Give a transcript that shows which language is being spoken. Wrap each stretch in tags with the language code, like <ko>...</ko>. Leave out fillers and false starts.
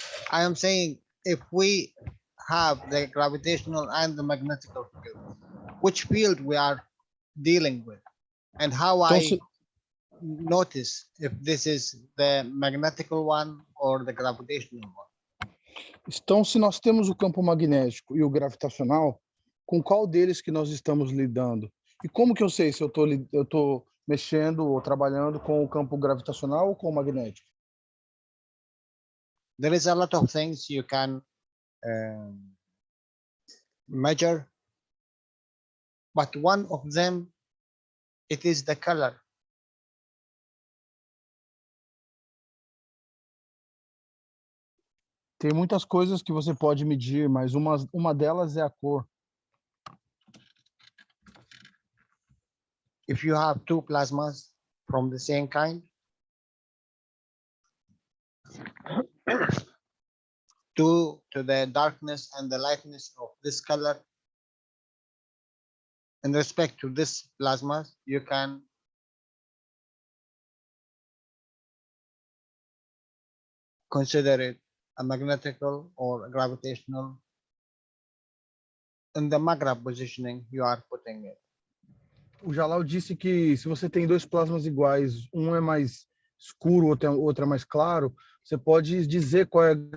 <en>I am saying if we have the gravitational and the magnetical field, which field we are dealing with, and how</en> <pt>Então,</pt> <en>I notice if this is the magnetical one or the gravitational one.</en> <pt>Então, se nós temos o campo magnético e o gravitacional, com qual deles que nós estamos lidando? E como que eu sei se eu estou mexendo ou trabalhando com o campo gravitacional ou com o magnético?</pt> <en>There is a lot of things you can measure, but one of them, it is the color.</en> <pt>Tem muitas coisas que você pode medir, mas uma delas é a cor.</pt> <en>If you have two plasmas from the same kind, due to the darkness and the lightness of this color, in respect to this plasma, you can consider it a magnetical or a gravitational. In the magra positioning, you are putting it.</en> <pt>O Jalal disse que se você tem dois plasmas iguais, um é mais escuro, outro é mais claro, você pode dizer qual é.</pt>